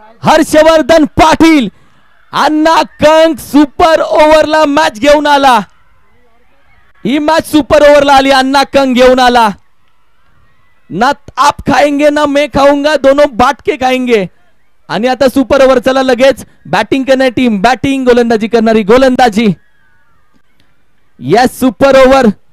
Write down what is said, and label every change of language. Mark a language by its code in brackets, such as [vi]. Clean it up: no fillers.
[mr] हर्षवर्धन पाटील अन्ना कंग super ओव्हरला match घेऊन आला. ही मॅच सुपर ओव्हरला आली. अन्ना कंग घेऊन आला. [hi] ना आप खाएंगे ना मैं खाऊंगा दोनों बाट के खाएंगे. [mr] आणि आता सुपर ओव्हर. चला लगेच बॅटिंग करणारी टीम बॅटिंग गोलंदाजी करणारी गोलंदाजी. [en] Yes super over.